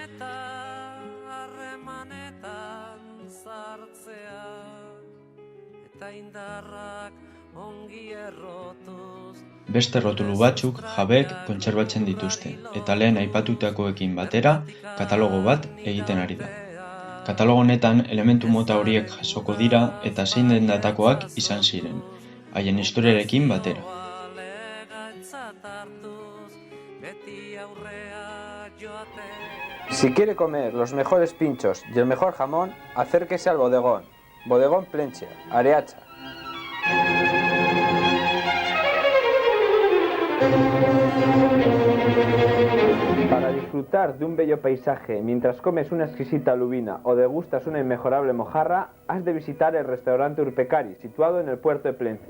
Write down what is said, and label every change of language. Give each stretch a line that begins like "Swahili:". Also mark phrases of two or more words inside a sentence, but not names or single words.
Basque: Beste errotulu batzuk jabeek kontserbatzen dituzte, eta lehen aipatutakoekin batera katalogo bat egiten ari da. Katalogo honetan elementu mota horiek jasoko dira eta zein den datakoak izan ziren, haien historiarekin batera.
Spanish: Si quiere comer los mejores pinchos y el mejor jamón, acérquese al bodegón. Bodegón Plentzia, Areacha. Para disfrutar de un bello paisaje mientras comes una exquisita lubina o degustas una inmejorable mojarra, has de visitar el restaurante Urpekari, situado en el puerto de Plencia.